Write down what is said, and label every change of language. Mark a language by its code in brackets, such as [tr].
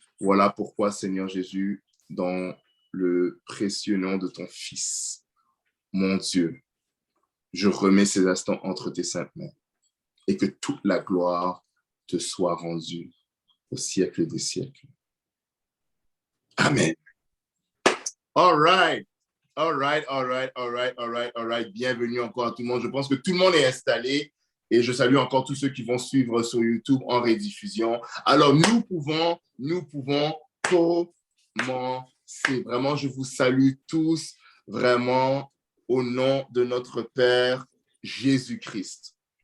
[fr] Voilà pourquoi, Seigneur Jésus, dans le précieux nom de ton Fils, mon Dieu, je remets ces instants entre tes saintes mains et que toute la gloire te soit rendue au siècle des siècles. [en] Amen. All right. All right, all right, all right, all right, all right. [fr] Bienvenue encore à tout le monde. Je pense que tout le monde est installé et je salue encore tous ceux qui vont suivre sur YouTube en rediffusion. Alors, nous pouvons commencer. Vraiment, je vous salue tous vraiment au nom de notre Père Jésus-Christ.